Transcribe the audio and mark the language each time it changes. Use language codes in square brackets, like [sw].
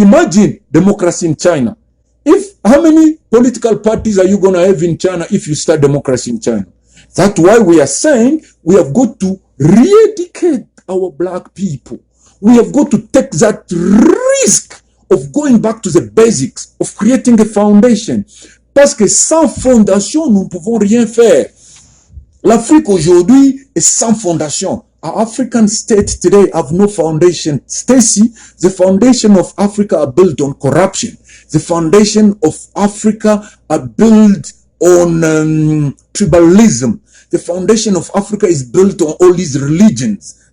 [en] Imagine democracy in China. How many political parties are you going to have in China if you start democracy in China? That's why we are saying we have got to re-educate our black people. We have got to take that risk of going back to the basics, of creating a foundation. [fr] Parce que sans fondation, nous ne pouvons rien faire. L'Afrique aujourd'hui est sans fondation. [en] Our African states today have no foundation. Stacy, the foundation of Africa are built on corruption. The foundation of Africa are built on tribalism. The foundation of Africa is built on all these religions.